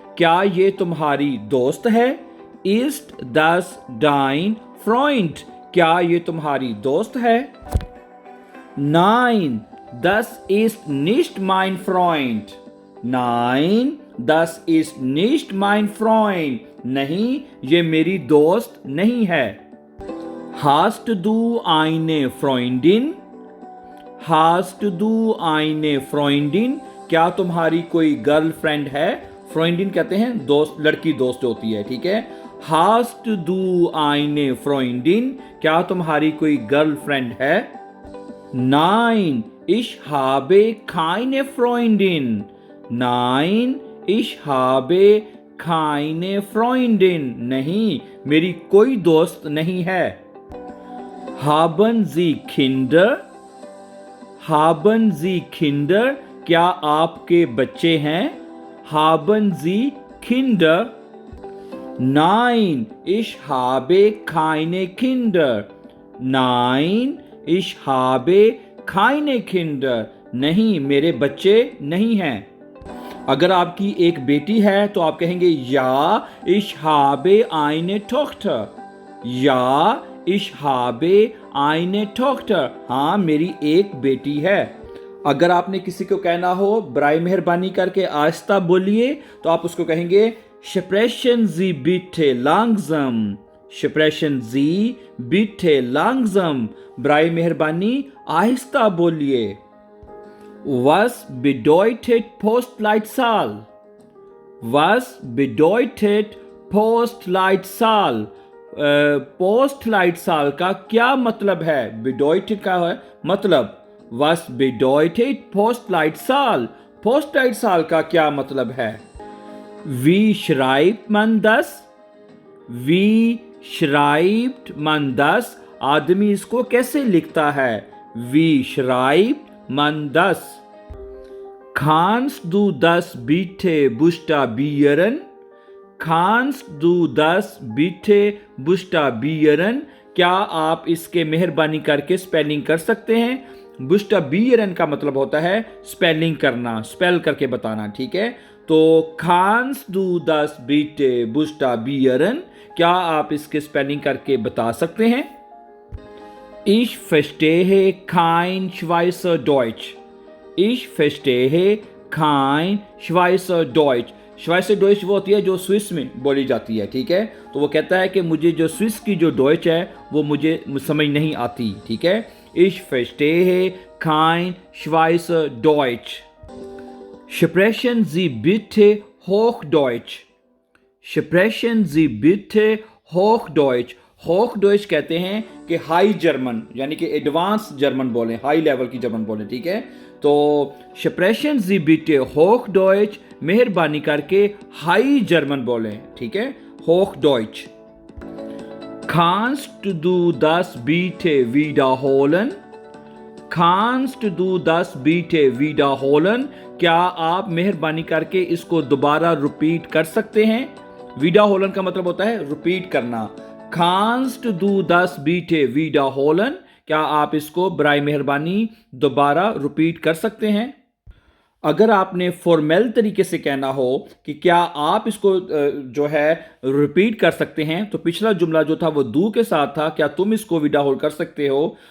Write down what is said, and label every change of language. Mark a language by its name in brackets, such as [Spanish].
[Hindi] क्या ये तुम्हारी दोस्त है? [German] Ist das dein Freund? [Hindi] क्या ये तुम्हारी दोस्त है? [German] Nein, das ist nicht mein Freund। Nein, das ist nicht mein Freund। [Hindi] नहीं, ये मेरी दोस्त नहीं है। [German] Hast du eine Freundin? Hast du eine Freundin? [Hindi] क्या तुम्हारी कोई गर्लफ्रेंड है? फ्रेंडिन कहते हैं दोस्त, लड़की दोस्त होती है। ठीक है, [German] Hast du eine Freundin? [Hindi] क्या तुम्हारी कोई गर्लफ्रेंड है? [German] Nein, ich habe keine Freundin। Nein, ich habe keine Freundin। [Hindi] नहीं, मेरी कोई दोस्त नहीं है। [German] Haben Sie Kinder? Haben Sie Kinder? [Hindi] क्या आपके बच्चे हैं? [German] Haben Sie Kinder? Nein, ich habe keine Kinder। Nein, ich habe keine Kinder। [Hindi] नहीं, मेरे बच्चे नहीं हैं। अगर आपकी एक बेटी है तो आप कहेंगे या [German] ich habe eine Tochter। [Hindi] या [German] ich habe eine Tochter। [Hindi] हाँ, मेरी एक बेटी है। अगर आपने किसी को कहना हो बराए मेहरबानी करके आहिस्ता बोलिए, तो आप उसको कहेंगे [German] Sprechen Sie bitte langsam। Sprechen Sie bitte langsam। [Hindi] बराए मेहरबानी आहिस्ता बोलिए। [German] Was bedeutet Postleitzahl? Was bedeutet Postleitzahl? [Hindi] Postleitzahl का क्या मतलब है? bedeutet का है मतलब। [German] Was bedeutet Postleitzahl? [Hindi] पोस्टडाइटसाल का क्या मतलब है? [German] Wie schreibt man das? Wie schreibt man das? [Hindi] आदमी इसको कैसे लिखता है? [German] Wie schreibt man das? Kannst du das bitte buchstabieren? Kannst du das bitte buchstabieren? [Hindi] क्या आप इसके मेहरबानी करके स्पेलिंग कर सकते हैं? बुस्टाबियरन का मतलब होता है स्पेलिंग करना, स्पेल करके बताना, ठीक है? तो [German] kannst du das bitte buchstabieren? [Hindi] क्या आप इसके स्पेलिंग करके बता सकते हैं? [German] Ich verstehe kein Schweizerdeutsch. Ich verstehe kein Schweizerdeutsch. [Hindi] श्वाइसरडॉइच वो होती है जो स्विस में बोली जाती है, ठीक है? तो वो कहता है कि मुझे जो स्विस की जो डॉइच है वो मुझे समझ नहीं आती, ठीक है? [German] Ich verstehe kein Schweizerdeutsch. Sprechen Sie bitte Hochdeutsch. Sprechen Sie bitte Hochdeutsch. [Hindi] होखडॉइच कहते हैं कि हाई जर्मन, यानी कि एडवांस जर्मन बोलें, हाई लेवल की जर्मन बोलें, ठीक है? तो [German] स्प्रेशन जी बिटे होखडॉइच, [Hindi] मेहरबानी करके हाई जर्मन बोलें, ठीक है? होखडॉइच. [German] Kannst du das bitte wiederholen? Kannst du das bitte wiederholen? [Hindi] क्या आप मेहरबानी करके इसको दोबारा रिपीट कर सकते हैं? विडाहोलन का मतलब होता है रिपीट करना. [German] Kannst du das bitte wiederholen? [Hindi] क्या आप इसको बराए मेहरबानी दोबारा रिपीट कर सकते हैं? अगर आपने फॉर्मल तरीके से कहना हो कि क्या आप इसको जो है रिपीट कर सकते हैं, तो पिछला जुमला जो था वो दू के साथ था, क्या तुम इसको विडाहोल कर सकते हो?